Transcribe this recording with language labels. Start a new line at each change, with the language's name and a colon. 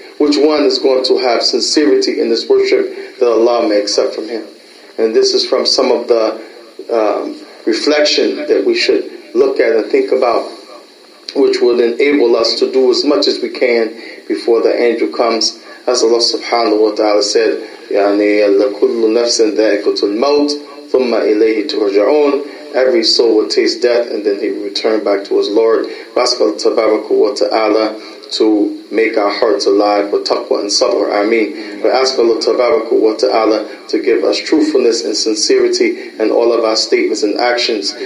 English: which one is going to have sincerity in this worship that Allah may accept from him. And this is from some of the reflection that we should look at and think about, which will enable us to do as much as we can before the angel comes. As Allah subhanahu wa ta'ala said,
Arabic: لَكُلُّ نَفْسٍ ذَائِقَةُ الْمَوْتِ ثُمَّ إِلَيْهِ تُرْجَعُونَ.
English: Every soul will taste death and then he will return back to his Lord. We ask Allah tabaraka wa ta'ala to make our hearts alive with taqwa and sabr. Ameen. We ask Allah tabaraka wa ta'ala to give us truthfulness and sincerity in all of our statements and actions.